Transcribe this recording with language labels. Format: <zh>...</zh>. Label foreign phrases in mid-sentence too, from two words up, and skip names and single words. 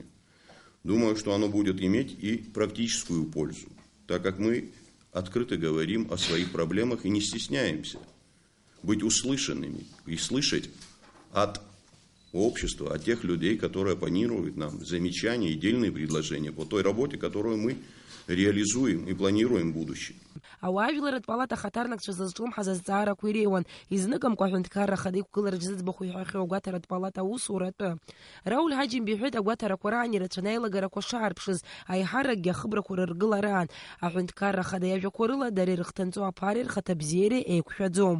<ru>Думаю, что оно будет иметь и практическую пользу, так как мы открыто говорим о своих проблемах и не стесняемся быть услышанными и слышать от общества, от тех людей, которые оппонируют нам замечания и дельные предложения по той работе, которую мы реализуем и планируем в будущем.</ru> <ab>Ауаажәларатә палата ахаҭарнакцәа зызҿлымҳаз азҵаарақәа иреиуан, изныкымкәа аҳәынҭқарра ахада иқәгылараҿ зыӡбахә иҳәахьоу агәаҭаратә палата аусура атәы. Рауль Ҳаџьымба иҳәеит агәаҭарақәа раан ирацәаны аилагарақәа шаарԥшыз, аиҳаракгьы ахыбрақәа рыргылараан. Аҳәынҭқарра ахада иажәақәа рыла дара ирыхҭынҵо аԥареи рхаҭабзиареи еиқәшәаӡом.</ab>